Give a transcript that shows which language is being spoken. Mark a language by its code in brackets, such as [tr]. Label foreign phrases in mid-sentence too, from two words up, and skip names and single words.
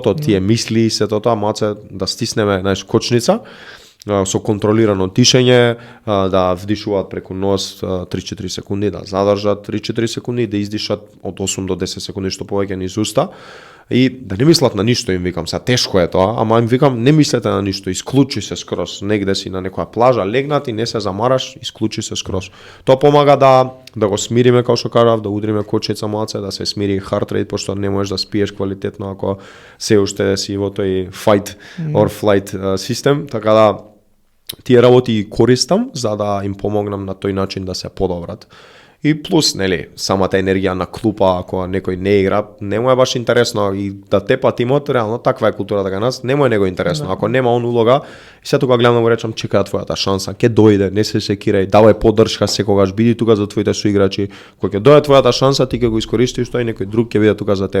[mk] од тие мисли и сето тоа, малце да стиснеме, знаеш, кочница, со контролирано дишење, да вдишуваат преку нос 3-4 секунди, да задржат 3-4 секунди, да издишат од 8 до 10 секунди што повеќе низ уста и да не мислат на ништо, им викам, сега тешко е тоа, ама им викам не мислете на ништо, исклучи се скроз, негде си на некоја плажа, легнат и не се замараш, исклучи се скроз. Тоа помага да го смириме, како што кажав, да удриме кочница малце, да се смири [en] heart rate, [mk] пошто не можеш да спиеш квалитетно ако се уште си во тој [en] fight or flight [mk] систем, така да тие работи ги користам за да им помогнам на тој начин да се подобрат. И плюс, нели, самата енергија на клупа, ако некој не игра, не му е баш интересно и да тепа тимот, реално таква е културата кај нас, не му е него интересно. Да. Ако нема он улога, и се тука гледам да му речам, чекај твојата шанса, ќе дојде, не се секирај, давај поддршка секогаш, биди тука за твоите соиграчи, кога ќе дојде твојата шанса, ти ќе го искористиш тоа и некој друг ќе биде тука за тебе.